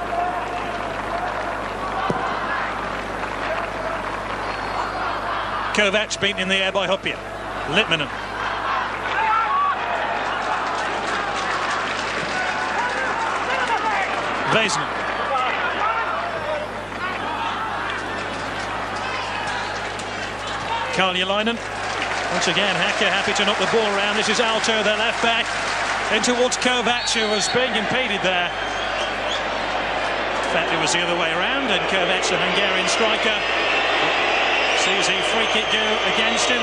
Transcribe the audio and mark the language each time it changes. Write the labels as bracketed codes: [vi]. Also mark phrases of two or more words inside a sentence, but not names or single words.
[en] Kovács beaten in the air by Hyypiä. Litmanen. Väisänen. Karjalainen. Once again, Haka happy to knock the ball around. This is Aalto, their left back. In towards Kovács, who was being impeded there. In fact, it was the other way around, and Kovács, the Hungarian striker, sees a free kick go against him.